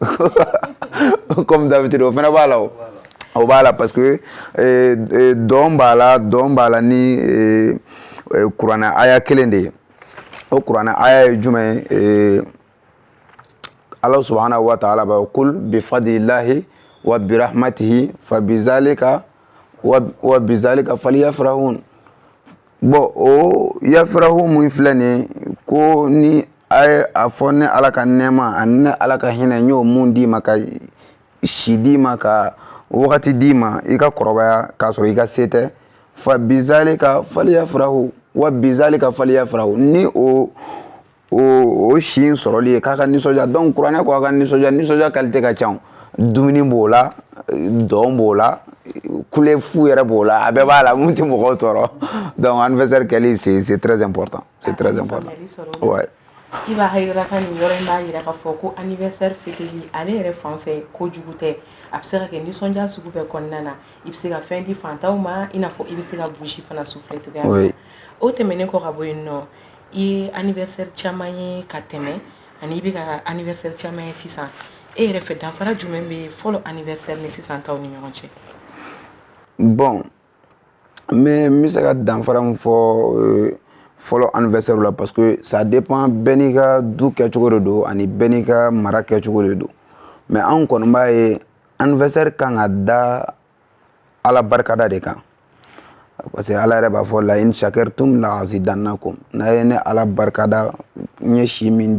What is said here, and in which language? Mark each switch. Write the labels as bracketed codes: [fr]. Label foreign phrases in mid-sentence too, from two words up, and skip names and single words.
[fr] comme d'habitude [bm] o fana b'a la o b'a la [fr] parce que [bm] dɔn b'a la ni kuranɛ aya kelen de ye o kuranɛ aya ye jumɛn ye [ar] الله سبحانه وتعالى [bm] b'a kul [ar] بفضل الله وبرحمته فبذلك [bm] falyafrahun bon o yafrahu mun filɛ nin ko ni a fɔ ne Ala ka nɛɛma ani ne Ala ka hinɛ n y'o mun d'i ma ka si d'i ma ka wagati d'i ma i ka kɔrɔbaya k'a sɔrɔ i ka se tɛ [ar] فبذلك فليفرحوا وبذلك فليفرحوا [bm] ni o si in sɔrɔli ye k'a ka nisɔndiya donc kuranɛ ko a ka nisɔndiya qualité ka ca dumuni b'o la dɔn b'o la kule fu yɛrɛ b'o la a bɛɛ b'a la mun tɛ mɔgɔw tɔɔrɔ donc anniversaire kɛli [fr] c'est très important ouais [bm] i b'a yira ka nin yɔrɔ in b'a yira k'a fɔ ko anniversaire fêteli ale yɛrɛ fan fɛ kojugu tɛ a bɛ se ka kɛ nisɔndiya sugu bɛɛ kɔnɔna na i bɛ se ka fɛn di fantanw ma i n'a fɔ i bɛ se ka bougie fana souffler cogoya min na o tɛmɛnen kɔ ka bɔ yen nɔ i ye anniversaire caman ye ka tɛmɛ ani i bɛ ka anniversaire caman ye sisan e yɛrɛ fɛ danfara jumɛn bɛ fɔlɔ anniversaire ni sisan taw ni ɲɔgɔn cɛ [fr] bon mais [bm] n bɛ se ka danfara min fɔ fɔlɔ anniversaire la [fr] parce que ça dépend [bm] bɛɛ n'i ka du kɛcogo de don ani bɛɛ n'i ka mara kɛcogo de don mais anw kɔni b'a ye anniversaire kan ka da Ala barikada de kan [fr] parce que [bm] Ala yɛrɛ b'a fɔ la [ar] لئن شكرتم لأزيدنكم [bm] n'a ye ne Ala barikada n ye si min